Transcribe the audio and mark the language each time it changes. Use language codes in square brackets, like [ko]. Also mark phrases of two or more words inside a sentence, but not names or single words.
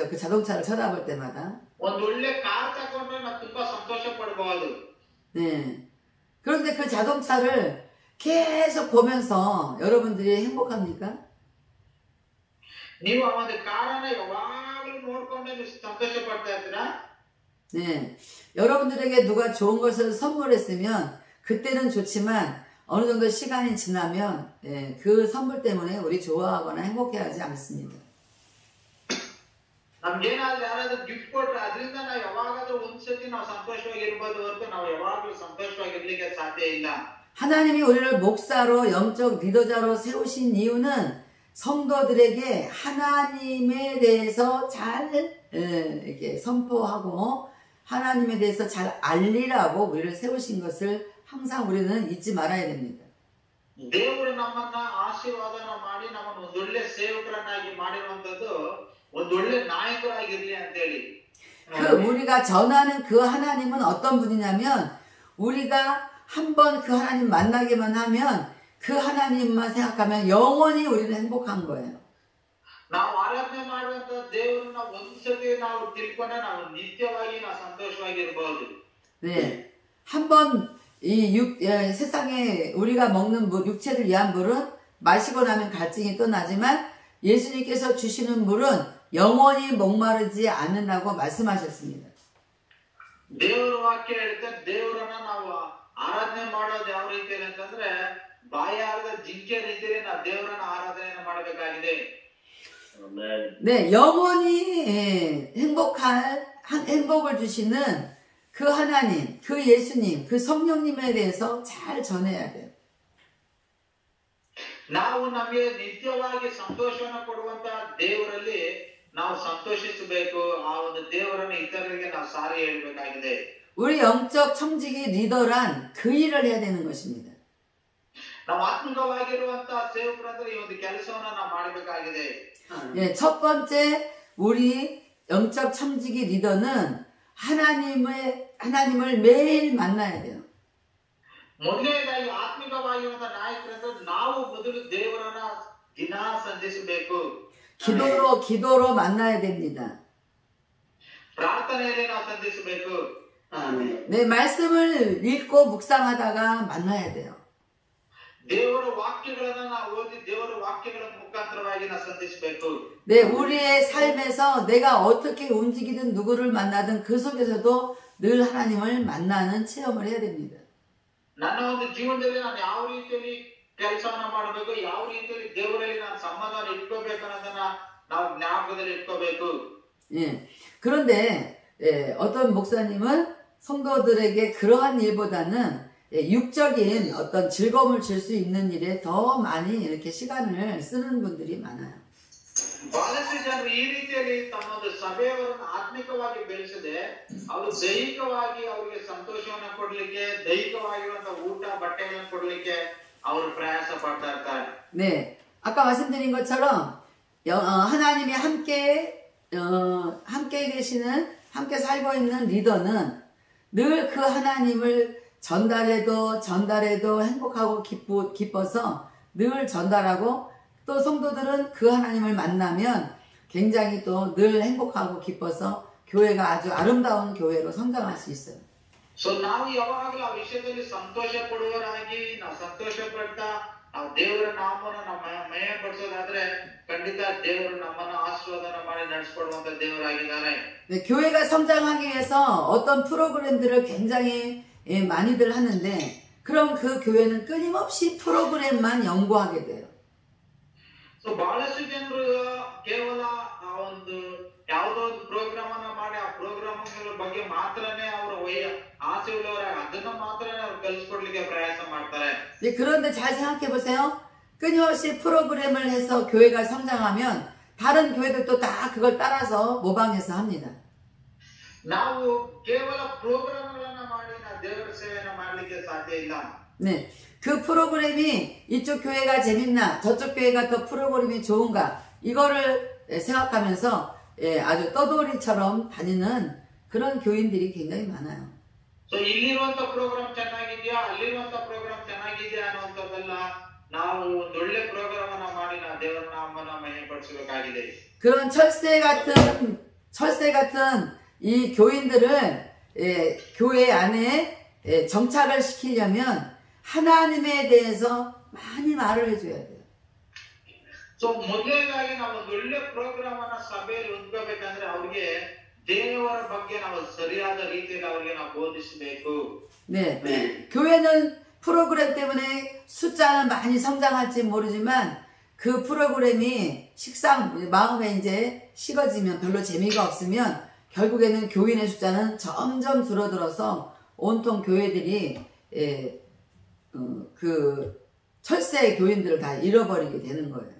[ko] 그 자동차를 쳐다볼 때마다. [kn] ಒಂದು ಒಳ್ಳೆ ಕಾರ್ ತಗೊಂಡ್ರೆ ನಾವು ತುಂಬಾ ಸಂತೋಷ ಪಡಬಹುದು. [ko] 네. 그런데 그 자동차를 계속 보면서 여러분들이 행복합니까? [kn] ನೀವು ಆ ಒಂದು ಕಾರನ್ನ ಯಾವಾಗಲೂ ನೋಡ್ಕೊಂಡೆ ನೀವು ಸಂತೋಷ ಪಡ್ತಾ ಇದ್ದೀರಾ? [ko] 네. 여러분들에게 누가 좋은 것을 선물했으면 그때는 좋지만 어느 정도 시간이 지나면 그 선물 때문에 우리 좋아하거나 행복해하지 않습니다. [kn] ನಮ್ಗೇನಾದ್ರೂ ಯಾರಾದ್ರೂ ಗಿಫ್ಟ್ ಕೊಟ್ರೆ ಅದರಿಂದ ನಾವು ಯಾವಾಗಾದ್ರೂ ಒಂದ್ಸತಿ ನಾವು ಸಂತೋಷವಾಗಿ ಇರ್ಬೋದು ಹೊರತು ನಾವು ಯಾವಾಗಲೂ ಸಂತೋಷವಾಗಿ ಇರ್ಲಿಕ್ಕೆ ಸಾಧ್ಯ ಇಲ್ಲ. [ko] 하나님이 우리를 목사로 영적 리더자로 세우신 이유는 성도들에게 하나님에 대해서 잘 이렇게 선포하고 하나님에 대해서 잘 알리라고 우리를 세우신 것을 항상 우리는 잊지 말아야 됩니다. [kn] ದೇವರು ನಮ್ಮನ್ನ ಆಶೀರ್ವಾದನ ಮಾಡಿ ನಮ್ಮನ್ನು ಒಂದೊಳ್ಳೆ ಸೇವಕರನ್ನಾಗಿ ಮಾಡಿರುವಂತದ್ದು ಒಂದೊಳ್ಳೆ ನಾಯಕರಾಗಿರ್ಲಿ ಅಂತೇಳಿ. [ko] 우리가 전하는 그 하나님은 어떤 분이냐면 우리가 한번 그 하나님 만나기만 하면 그 하나님만 생각하면 영원히 우리는 행복한 거예요. [kn] ನಾವು ಆರಾಧನೆ ಮಾಡುವಂತ ದೇವರನ್ನ ಒಂದ್ಸತಿ ನಾವು ತಿಳ್ಕೊಂಡ್ರೆ ನಾವು ನಿತ್ಯವಾಗಿ ನಾವು ಸಂತೋಷವಾಗಿ ಇರಬಹುದು. [ko] 네, 한번 이 세상에 우리가 먹는 육체를 위한 물은 마시고 나면 갈증이 떠나지만 예수님께서 주시는 물은 영원히 목마르지 않는다고 말씀하셨습니다. [kn] ದೇವರ ವಾಕ್ಯ ಹೇಳುತ್ತೆ ದೇವರನ್ನ ನಾವು ಆರಾಧನೆ ಮಾಡೋದು ಯಾವ ರೀತಿಯಲ್ಲಿ ಅಂತಂದ್ರೆ ಬಾಯಾರದ ಜಿಂಕೆ ರೀತಿಯಲ್ಲಿ ನಾವು ದೇವರನ್ನ ಆರಾಧನೆಯನ್ನು ಮಾಡಬೇಕಾಗಿದೆ. [ko] 네, 영원히 행복을 주시는 그 하나님, 그 예수님, 그 성령님에 대해서 잘 전해야 돼요. [kn] ನಾವು ನಮಗೆ ನಿತ್ಯವಾಗಿ ಸಂತೋಷವನ್ನು ಕೊಡುವಂತ ದೇವರಲ್ಲಿ ನಾವು ಸಂತೋಷಿಸಬೇಕು. ಆ ಒಂದು ದೇವರನ್ನು ಇತರರಿಗೆ ನಾವು ಸಾರಿ ಹೇಳಬೇಕಾಗಿದೆ. [ko] 우리 영적 청지기 리더란 그 일을 해야 되는 것입니다. [kn] ನಾವು ಆತ್ಮಿಕವಾಗಿರುವಂತ ಸೇವಕರಂದ್ರೆ ಈ ಒಂದು ಕೆಲಸವನ್ನ ನಾವು ಮಾಡಬೇಕಾಗಿದೆ. [ko] 예, 첫 번째 우리 영적 청지기 리더는 하나님을 매일 만나야 돼요. [kn] ಮೊದಲನೇದಾಗಿ ಆತ್ಮಿಕವಾಗಿರುವಂತ ನಾಯಕರಂದ್ರೆ ನಾವು ಮೊದಲು ದೇವರನ್ನ ದಿನ ಸಂಧಿಸಬೇಕು. [ko] 기도로 만나야 됩니다. [kn] ಪ್ರಾರ್ಥನೆಯಲ್ಲಿ ನಾವು ಸಂಧಿಸಬೇಕು. [ko] 네, 말씀을 읽고 묵상하다가 만나야 돼요. [kn] ದೇವರ ವಾಕ್ಯಗಳನ್ನ ನಾವು ಓದಿ ದೇವರ ವಾಕ್ಯಗಳ ಮುಖಾಂತರವಾಗಿ ನಾವು ಸಂಧಿಸಬೇಕು. [ko] 네, 우리의 삶에서 내가 어떻게 움직이든 누구를 만나든 그 속에서도 늘 하나님을 만나는 체험을 해야 됩니다. [kn] ನನ್ನ ಒಂದು ಜೀವನದಲ್ಲಿ ನಾನು ಯಾವ ರೀತಿಯಲ್ಲಿ ಕೆಲಸವನ್ನ ಮಾಡಬೇಕು, ಯಾವ ರೀತಿಯಲ್ಲಿ ದೇವರಲ್ಲಿ ನಾನು ಸಂಬಂಧವನ್ನು ಇಟ್ಕೋಬೇಕು ಅನ್ನೋದನ್ನ ನಾವು ಜ್ಞಾಪಕದಲ್ಲಿ ಇಟ್ಕೋಬೇಕು. [ko] 예. 그런데 어떤 목사님은 성도들에게 그러한 일보다는 육적인 어떤 즐거움을 줄 수 있는 일에 더 많이 이렇게 시간을 쓰는 분들이 많아요. [kn] ಬಹಳಷ್ಟು ಜನರು ಈ ರೀತಿಯಲ್ಲಿ ತಮ್ಮ ಒಂದು ಸಭೆಯವರನ್ನು ಆತ್ಮಿಕವಾಗಿ ಬೆಳೆಸದೆ ಅವರು ದೈಹಿಕವಾಗಿ ಅವರಿಗೆ ಸಂತೋಷವನ್ನ ಕೊಡ್ಲಿಕ್ಕೆ, ದೈಹಿಕವಾಗಿರುವಂತಹ ಊಟ ಬಟ್ಟೆಗಳನ್ನು ಕೊಡ್ಲಿಕ್ಕೆ ಅವರು ಪ್ರಯಾಸ ಪಡ್ತಾ ಇರ್ತಾರೆ. [ko] 네, 아까 말씀드린 것처럼 하나님이 함께 계시는, 함께 살고 있는 리더는 늘 그 하나님을 전달해도 행복하고 기뻐서 늘 전달하고, 또 성도들은 그 하나님을 만나면 굉장히 또 늘 행복하고 기뻐서 교회가 아주 아름다운 교회로 성장할 수 있어요. [kn] ಸೊ ನಾವು ಯಾವಾಗಲೂ ಆ ವಿಷಯದಲ್ಲಿ ಸಂತೋಷ ಪಡುವವರಾಗಿ ನಾವು ಸಂತೋಷ ಪಡ್ತಾ ನಾವು ದೇವರ ನಾಮವನ್ನು ನಾವು ಮಹಿಮೆ ಪಡಿಸೋದಾದ್ರೆ ಖಂಡಿತ ದೇವರು ನಮ್ಮನ್ನು ಆಶೀರ್ವಾದನ ಮಾಡಿ ನಡೆಸಿಕೊಡುವಂತ ದೇವರಾಗಿದ್ದಾರೆ. [ko] 네, 교회가 성장하기 위해서 어떤 프로그램들을 굉장히 많이들 하는데, 그럼 그 교회는 끊임없이 프로그램만 연구하게 돼요. [kn] ಸೊ ಬಹಳಷ್ಟು ಜನರು ಕೇವಲ ಆ ಒಂದು ಯಾವುದೋ ಒಂದು ಪ್ರೋಗ್ರಾಮ್ ಅನ್ನ ಮಾಡಿ ಆ ಪ್ರೋಗ್ರಾಮ್ ಬಗ್ಗೆ ಮಾತ್ರನೇ ಅವರು ಆಸೆ ಉಳ್ಳವರಾಗಿ ಅದನ್ನ ಮಾತ್ರನೇ ಅವ್ರು ಕಲಿಸ್ಕೊಡ್ಲಿಕ್ಕೆ ಮಾಡೋದಕ್ಕೆ ಪ್ರಯಾಸ ಮಾಡ್ತಾರೆ. [ko] 네, 그런데 잘 생각해 보세요. 끊임없이 프로그램을 해서 교회가 성장하면 다른 교회들도 다 그걸 따라서 모방해서 합니다. [kn] ನಾವು ಕೇವಲ ಪ್ರೋಗ್ರಾಮ್ಗಳನ್ನ ಮಾಡಿ ನಾವು ದೇವರ ಸೇವೆಯನ್ನು ಮಾಡಲಿಕ್ಕೆ ಸಾಧ್ಯ ಇಲ್ಲ. [ko] 네, 그 프로그램이 이쪽 교회가 재밌나 저쪽 교회가 더 프로그램이 좋은가 이거를 생각하면서 아주 떠돌이처럼 다니는 그런 교인들이 굉장히 많아요. [kn] ಸೊ ಇಲ್ಲಿರುವಂತ ಪ್ರೋಗ್ರಾಮ್ ಚೆನ್ನಾಗಿದೆಯಾ ಅಲ್ಲಿರುವಂತ ಪ್ರೋಗ್ರಾಮ್ ಚೆನ್ನಾಗಿದೆಯಾ ಅನ್ನುವಂಥದ್ದೆಲ್ಲ ನಾವು ಒಂದೊಳ್ಳೆ ಪ್ರೋಗ್ರಾಮ್ ಅನ್ನ ಮಾಡಿ ನಾವು ದೇವರ ನಾಮವನ್ನು ಮಹಿಮೆಪಡಿಸಬೇಕಾಗಿದೆ. [ko] 그런 철새 같은 이 교인들을 교회 안에 정착을 시키려면 하나님에 대해서 많이 말을 해줘야 돼요. [kn] ಸೊ ಮೊದಲನೇದಾಗಿ ನಾವು ಒಂದು ಒಳ್ಳೆ ಪ್ರೋಗ್ರಾಮ್ ಅನ್ನ ಸಭೆಯಲ್ಲಿ ಹೊಂದ್ಕೋಬೇಕಂದ್ರೆ ಅವ್ರಿಗೆ ದೇವರ ಬಗ್ಗೆ ನಾವು ಸರಿಯಾದ ರೀತಿಯಲ್ಲಿ ಅವರಿಗೆ ನಾವು ಬೋಧಿಸಬೇಕು. [ko] 네, 교회는 프로그램 때문에 숫자는 많이 성장할지 모르지만 그 프로그램이 마음에 이제 식어지면 별로 재미가 없으면 결국에는 교인의 숫자는 점점 줄어들어서 온통 교회들이 그 철새 교인들을 다 잃어버리게 되는 거예요.